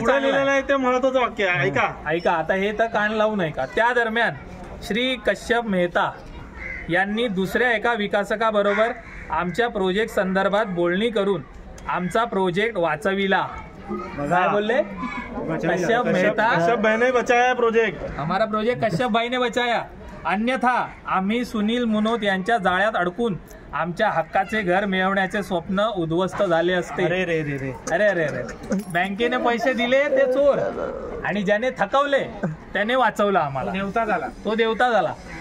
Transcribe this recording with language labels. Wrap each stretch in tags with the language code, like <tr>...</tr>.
<mr>चांगलं आहे ते महत्वाचं वाक्य. ऐका आता हे तर कान लावून ऐका. त्या दरम्यान श्री कश्यप मेहता यांनी दुसऱ्या एका विकासकाबरोबर आमच्या प्रोजेक्ट संदर्भात बोलणी करून आमचा प्रोजेक्ट वाचविला. काय बोलले? कश्यप मेहता,</mr> <hi>कश्यप भाई ने बचाया प्रोजेक्ट, हमारा प्रोजेक्ट कश्यप भाई ने बचाया.</hi> <mr>अन्यथा आम्ही सुनील मुनोत यांच्या जाळ्यात अडकून आमच्या हक्काचे घर मिळवण्याचे स्वप्न उद्ध्वस्त झाले असते. अरे बँकेने पैसे दिले ते चोर आणि ज्याने थकवले त्याने वाचवला आम्हाला. तो देवता झाला.</mr>